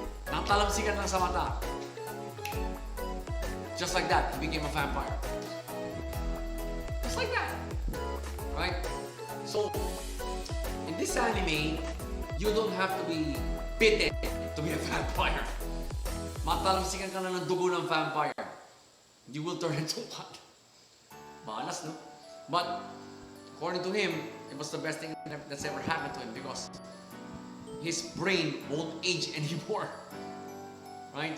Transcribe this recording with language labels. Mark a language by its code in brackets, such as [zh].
[tl] Natalamsikan lang sa mata. [en] Just like that, he became a vampire. Just like that. Right? So, in this anime, you don't have to be bitten to be a vampire. [tl] Matalamsikan ka na ng dugo ng vampire. [en] You will turn into what? [tl] Malas, no? [en] But, according to him, it was the best thing that's ever happened to him because his brain won't age anymore. Right?